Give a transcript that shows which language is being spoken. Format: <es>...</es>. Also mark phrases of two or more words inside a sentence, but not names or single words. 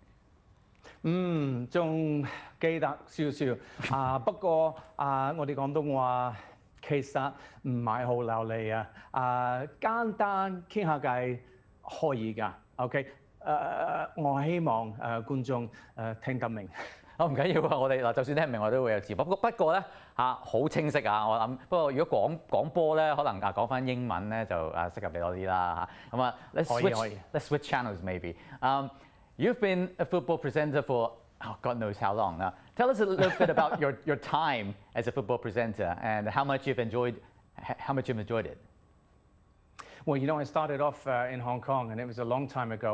<yue>仲記得少少不過我哋廣東話其實唔係好流利簡單傾下偈可以㗎 ，OK？我希望觀眾聽得明。唔緊要啊，我哋嗱就算聽唔明我都會有字幕。不過咧好清晰啊，我諗。不過如果講波咧，可能講翻英文咧就適合你多啲啦嚇。</yue> <en>咁 let's switch channels maybe. You've been a football presenter for God knows how long now. Tell us a little bit about your time as a football presenter and how much you've enjoyed it. Well, you know, I started off in Hong Kong, and it was a long time ago.</en>